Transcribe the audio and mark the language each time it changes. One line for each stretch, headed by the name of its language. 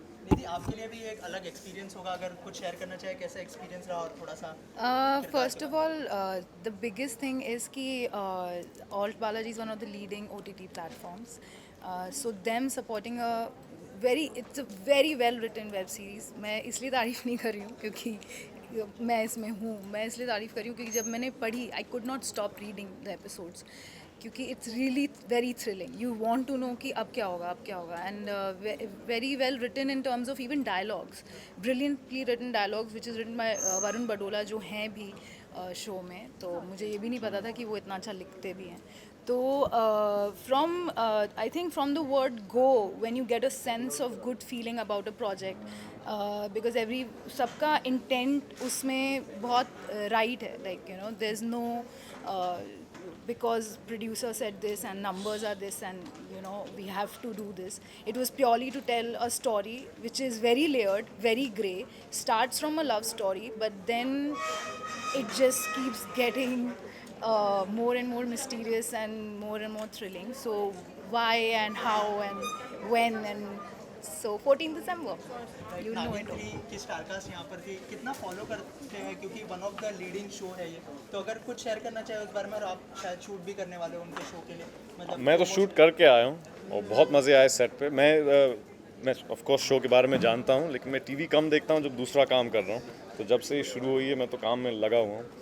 Hindi: निधि, आपके लिए भी एक अलग एक्सपीरियंस होगा, अगर कुछ शेयर करना चाहे कैसा एक्सपीरियंस रहा और थोड़ा सा
English: First of all, the biggest thing is कि Alt Balaji is one of the leading OTT platforms. So them supporting it's a very well written web series.
Hindi: मैं इसलिए तारीफ़ नहीं कर रही हूँ क्योंकि मैं इसमें हूँ, मैं इसलिए तारीफ़ कर रही हूँ क्योंकि जब मैंने पढ़ी
English: I could not stop reading the episodes. क्योंकि it's really very thrilling, you want to know कि
Hindi: अब क्या होगा
English: and very well written in terms of even dialogues, brilliantly written dialogues which is written by Varun Badola
Hindi: जो हैं भी show में। तो मुझे ये भी नहीं पता था कि वो इतना अच्छा लिखते भी हैं।
English: तो from I think from the word go when you get a sense of good feeling about a project, because
Hindi: सबका इंटेंट उसमें बहुत राइट है,
English: Like you know there is no because producer said this and numbers are this and you know we have to do this. It was purely to tell a story which is very layered, very grey, starts from a love story but then it just keeps getting more and more mysterious and more thrilling. So why and how and when and so 14 December you know it.
Hindi: की star cast यहाँ पर थी, कितना follow करते हैं क्योंकि
English: one of the leading show
Hindi: है ये, तो अगर कुछ शेयर करना चाहे उस बारे में, और आप शायद शूट भी करने वाले हो उनके शो के लिए, मतलब मैं तो शूट करके आया हूँ और बहुत मज़े आए सेट पे। मैं ऑफ कोर्स शो के बारे में जानता हूँ लेकिन मैं टीवी कम देखता हूँ जब दूसरा काम कर रहा हूँ, तो जब से ये शुरू हुई है मैं तो काम में लगा हुआ हूँ।